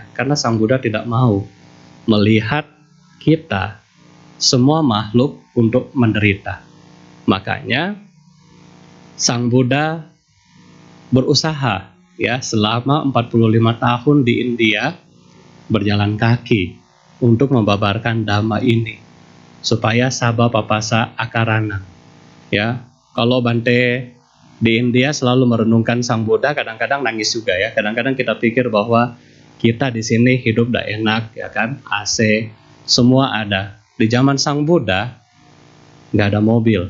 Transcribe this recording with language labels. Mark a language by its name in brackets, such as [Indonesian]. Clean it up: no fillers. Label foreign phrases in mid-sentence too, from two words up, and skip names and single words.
[Indonesian] Karena Sang Buddha tidak mau melihat kita semua makhluk untuk menderita. Makanya Sang Buddha berusaha ya selama 45 tahun di India berjalan kaki untuk membabarkan dhamma ini supaya [Pali] sabba papasa akarana. [Indonesian] Ya, kalau Bante di India selalu merenungkan Sang Buddha, kadang-kadang nangis juga ya. Kadang-kadang kita pikir bahwa kita di sini hidup udah enak ya kan, AC semua ada. Di zaman Sang Buddha nggak ada mobil.